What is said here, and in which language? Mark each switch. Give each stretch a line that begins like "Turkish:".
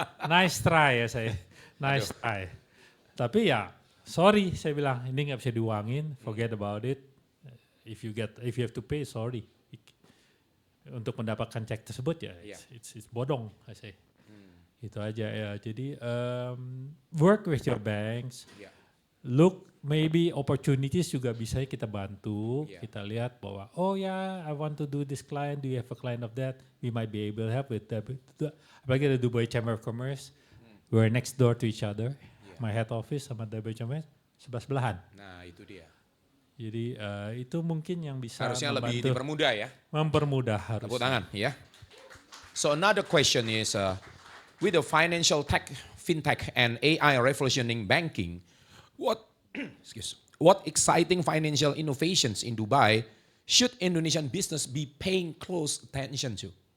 English: Nice try
Indonesian: ya saya.
English: Nice try.
Indonesian: Tapi ya, sorry saya bilang, ini nggak bisa diuangin,
English: forget about it. If you have to pay, sorry.
Indonesian: Untuk mendapatkan cek tersebut ya, it's bodong saya say. Itu aja ya.
English: Jadi work with your banks. Look, maybe opportunities
Indonesian: juga bisa kita bantu. Kita lihat bahwa, oh ya,
English: I want to do this client. Do you have a client of that? We might be able to help with that.
Indonesian: Apalagi ada
English: Dubai Chamber of Commerce. We're next door to each other. My head office sama Dubai Chamber
Indonesian: sebelah-sebelahan. Nah itu dia. Jadi itu mungkin yang bisa harusnya membantu, lebih dipermudah ya. Mempermudah harus. Tepuk tangan ya.
English: So another question is, with the financial tech, fintech and AI revolutioning banking, what exciting financial innovations in Dubai should Indonesian business be paying close attention to?